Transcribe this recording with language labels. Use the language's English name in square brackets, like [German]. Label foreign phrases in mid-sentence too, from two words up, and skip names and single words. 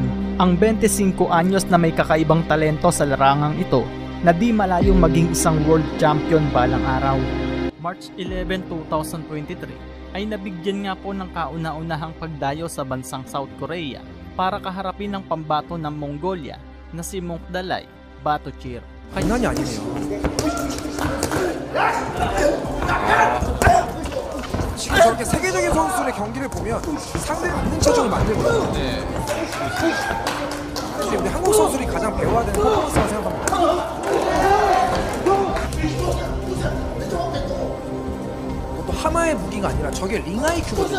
[Filipino] Ang 25 anyos na may kakaibang talento sa larangang ito na di malayong maging isang [English] world champion [Filipino] balang araw. March 11, 2023 ay nabigyan nga po ng kauna-unahang pagdayo sa bansang South Korea para kaharapin ng pambato ng Mongolia na si Mongdalay Batochir. [Korean] 장난이 아니네요. 지금 저렇게 세계적인 선수들의 경기를 보면 상대가 있는 체중을 만들거든요. 네. 사실 우리 한국 선수들이 가장 배워야 되는 퍼포먼스라고 생각합니다. 또 하나의 무기가 아니라 저게 링 IQ거든요.